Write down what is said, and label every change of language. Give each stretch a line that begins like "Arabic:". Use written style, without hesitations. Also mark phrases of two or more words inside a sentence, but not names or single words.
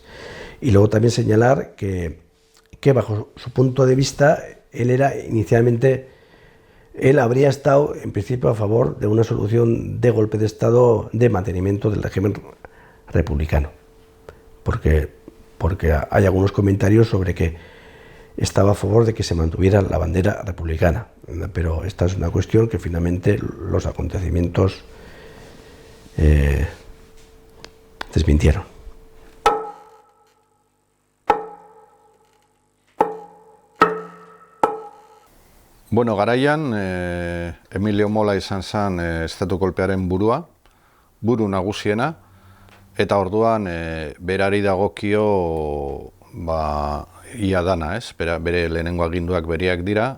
Spanish: Y luego también señalar que bajo su punto de vista él habría estado en principio a favor de una solución de golpe de Estado de mantenimiento del régimen republicano, porque hay algunos comentarios sobre que estaba a favor de que se mantuviera la bandera republicana, pero esta es una cuestión que finalmente los acontecimientos desmintieron.
Basque: Bueno, garaian Emilio Mola izan zen estatu kolpearen buru nagusiena, eta orduan berari dagokio ia dana, bere lehenengo aginduak bereak dira,